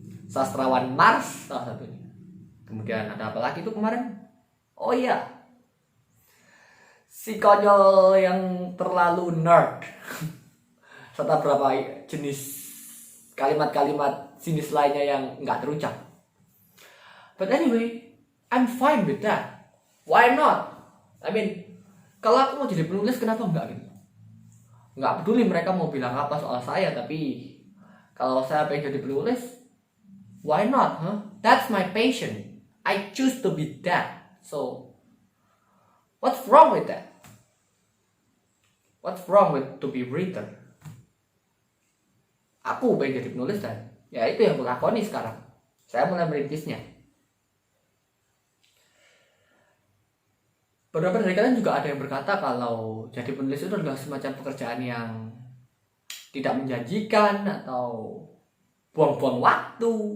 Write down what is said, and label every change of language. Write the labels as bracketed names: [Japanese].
[Indonesian] Sastrawan Mars salah satunya. Kemudian ada apa lagi tuh kemarin? Oh iya, si konyol yang terlalu nerd. Serta berapa jenis kalimat-kalimat sinis lainnya yang nggak terucap. [English] But anyway, I'm fine with that. Why not? I mean, kalau aku mau jadi penulis kenapa enggak gitu? Enggak peduli mereka mau bilang apa soal saya, tapi kalau saya pengen jadi penulis, why not? Huh? That's my passion. I choose to be that. So, what's wrong with that? What's wrong with to be writer? [Indonesian] Aku pengen jadi penulis dan ya itu yang aku lakoni sekarang. Saya mulai merintisnya. Beberapa dari kalian juga ada yang berkata kalau jadi penulis itu adalah semacam pekerjaan yang tidak menjanjikan atau buang-buang waktu.